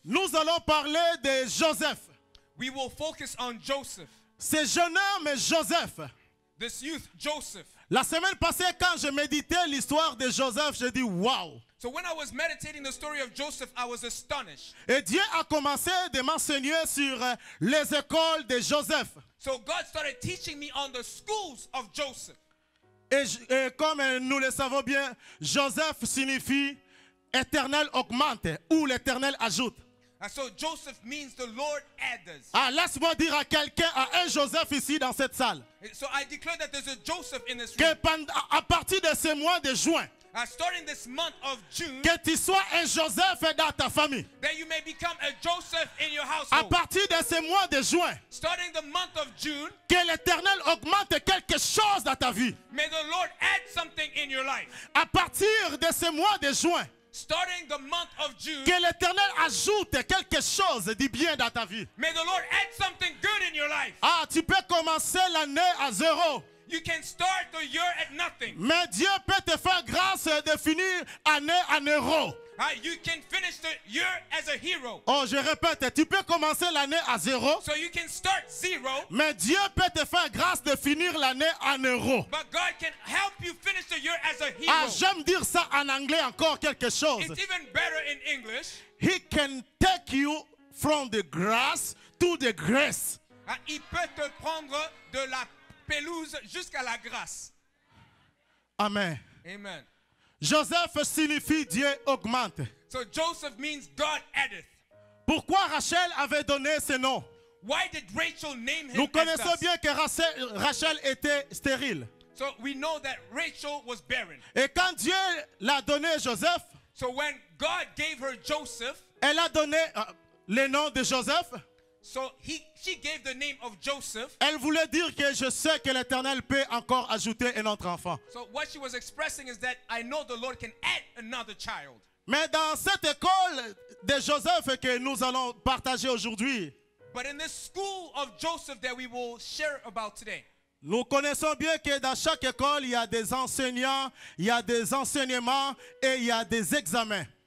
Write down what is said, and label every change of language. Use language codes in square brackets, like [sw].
[fr] Nous allons parler de Joseph. [en] We will focus on Joseph. [fr] Ce jeune homme Joseph. [en] This youth, Joseph. [fr] La semaine passée, quand je méditais l'histoire de Joseph, je dis waouh. [en] So when I was meditating the story of Joseph, I was astonished. [fr] Et Dieu a commencé de m'enseigner sur les écoles de Joseph. [en] So God started teaching me on the schools of Joseph. [fr] Et comme nous le savons bien, Joseph signifie éternel augmente ou l'éternel ajoute. [en] And so Joseph means the Lord adds. [fr] Ah, laisse-moi dire à quelqu'un, à un Joseph ici dans cette salle, [en] So I declare that there's a Joseph in this [fr] que [en] room. [fr] à partir de ce mois de juin, [en] Starting this month of June, [fr] que tu sois un Joseph dans ta famille. [en] that you may become a Joseph in your [fr] À [en] household. [fr] partir de ce mois de juin, [en] Starting the month of June, [fr] que l'Éternel augmente quelque chose dans ta vie. [en] may the Lord add something in your life. [fr] À partir de ce mois de juin, [en] Starting the month of June, [fr] que l'Éternel ajoute quelque chose de bien dans ta vie. [en] may the Lord add something good in your life. [fr] Ah, tu peux commencer l'année à zéro. [en] You can start the year at nothing. [fr] Mais Dieu peut te faire grâce de finir année en héros. [en] You can finish the year as a hero. [fr] Oh, je répète, tu peux commencer l'année à zéro. [en] So you can start zero, [fr] Mais Dieu peut te faire grâce de finir l'année en héros. [en] but God can help you finish the year as a hero. [fr] Ah, j'aime dire ça en anglais encore quelque chose. [en] It's even better in English. He can take you from the grass to the grace. [fr] Il peut te prendre de la pelouse jusqu'à la grâce. Amen. Amen. Joseph signifie Dieu augmente. [en] So Joseph means God addeth. [fr] Pourquoi Rachel avait donné ce nom? [en] Why did Rachel name him [fr] Nous [en] as [fr] connaissons [en] thus? [fr] bien que Rachel était stérile. [en] So we know that Rachel was barren. [fr] Et quand Dieu l'a donné Joseph, [en] So when God gave her Joseph, [fr] elle a donné le nom de Joseph. [en] so she gave the name of Joseph. [fr] Elle voulait dire que je sais que l'Éternel peut encore ajouter un autre enfant. [en] So what she was expressing is that I know the Lord can add another child. [fr] Mais dans cette école de Joseph que nous allons partager aujourd'hui, [en] But in this school of Joseph that we will share about today, [fr] nous connaissons bien que dans chaque école, il y a des enseignants, il y a des enseignements et il y a des examens.